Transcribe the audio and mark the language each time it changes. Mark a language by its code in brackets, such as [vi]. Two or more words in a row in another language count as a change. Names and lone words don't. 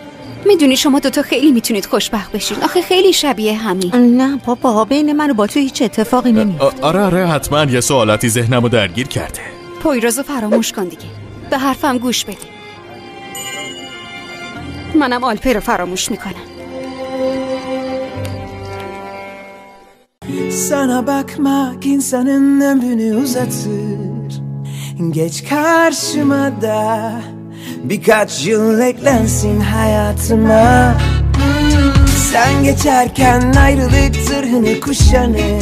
[fa] میدونی شما دوتا خیلی میتونید خوشبخت بشین. آخه خیلی شبیه همین. نه بابا بین من و با تو هیچ اتفاقی نمیفته. آره حتما یه سوالاتی ذهنمو درگیر کرده. پویرازو فراموش کن دیگه. به حرفم گوش بده. منم آلپه رو فراموش میکنم. [tr] Sana bakmak insanın ömrünü uzatır. Geç karşıma da birkaç yıl eklensin hayatıma. Sen geçerken ayrılık zırhını kuşanır.